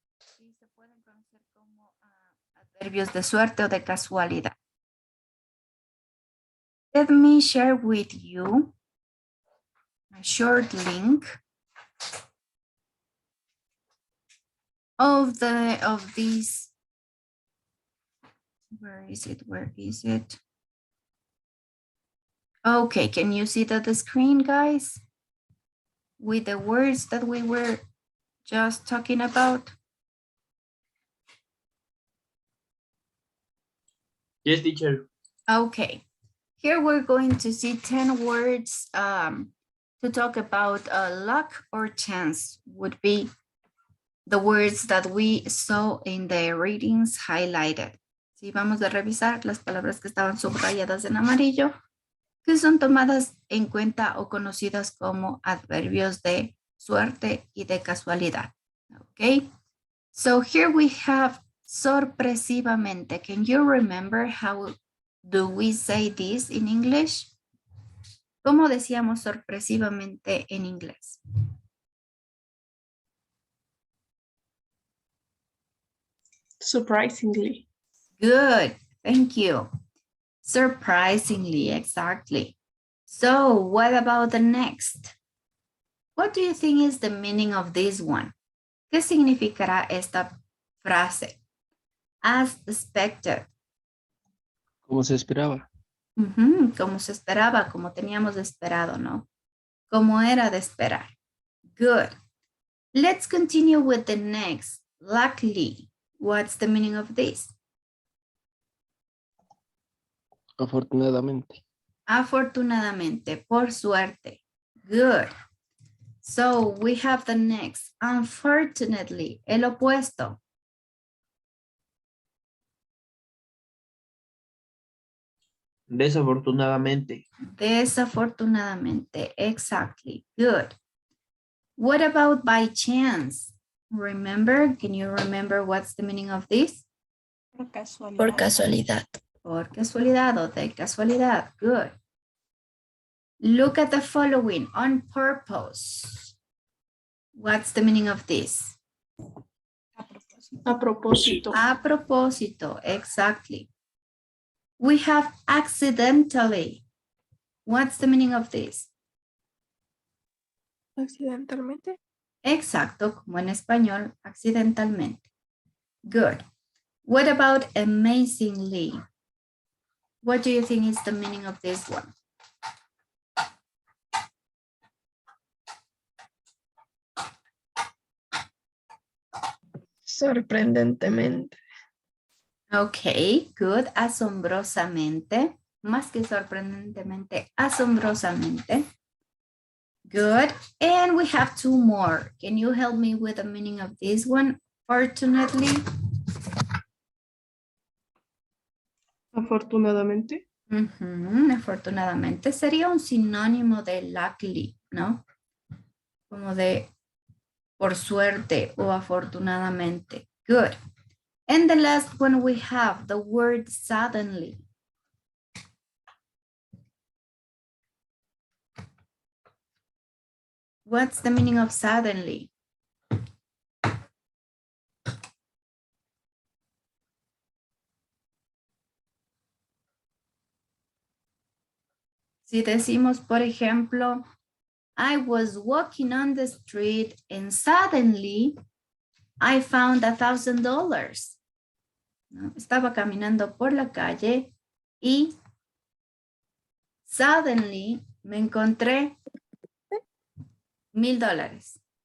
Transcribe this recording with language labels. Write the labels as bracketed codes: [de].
[es] Sí, se pueden conocer como adverbios de suerte o de casualidad. [en] Let me share with you a short link of these. Where is it? Okay, can you see the screen, guys? With the words that we were just talking about? Yes, teacher. Okay, here we're going to see 10 words to talk about luck or chance would be the words that we saw in the readings highlighted. [es] Sí, vamos a revisar las palabras que estaban subrayadas en amarillo, que son tomadas en cuenta o conocidas como adverbios de suerte y de casualidad. [en] Okay, so here we have sorpresivamente. Can you remember how do we say this in English? [es] ¿Cómo decíamos sorpresivamente en inglés? [en] Surprisingly. Good, thank you. Surprisingly, exactly. So what about the next? What do you think is the meaning of this one? [es] ¿Qué significará esta frase? [en] As expected. [es] Como se esperaba. Como se esperaba, como teníamos esperado, ¿no? Como era de esperar. [en] Good. Let's continue with the next. Luckily. What's the meaning of this? [es] Afortunadamente. Afortunadamente, por suerte. [en] Good. So we have the next. Unfortunately, [es] el opuesto. Desafortunadamente. Desafortunadamente, [en] exactly. Good. What about by chance? Remember, can you remember what's the meaning of this? [es] Por casualidad. Por casualidad o de casualidad. [en] Good. Look at the following. On purpose. What's the meaning of this? [es] A propósito. A propósito, [en] exactly. We have accidentally. What's the meaning of this? [es] Accidentalmente. Exacto, como en español, accidentalmente. [en] Good. What about amazingly? What do you think is the meaning of this one? [es] Sorprendentemente. [en] Okay, good. [es] Asombrosamente. Más que sorprendentemente, asombrosamente. [en] Good. And we have two more. Can you help me with the meaning of this one? Fortunately. [es] Afortunadamente. Afortunadamente sería un sinónimo de luckily, ¿no? Como de por suerte o afortunadamente. [en] Good. And the last one we have the word suddenly. What's the meaning of suddenly? [es] Si decimos, por ejemplo, [en] I was walking on the street and suddenly I found $1,000. [es] ¿No? Estaba caminando por la calle y suddenly me encontré $1,000.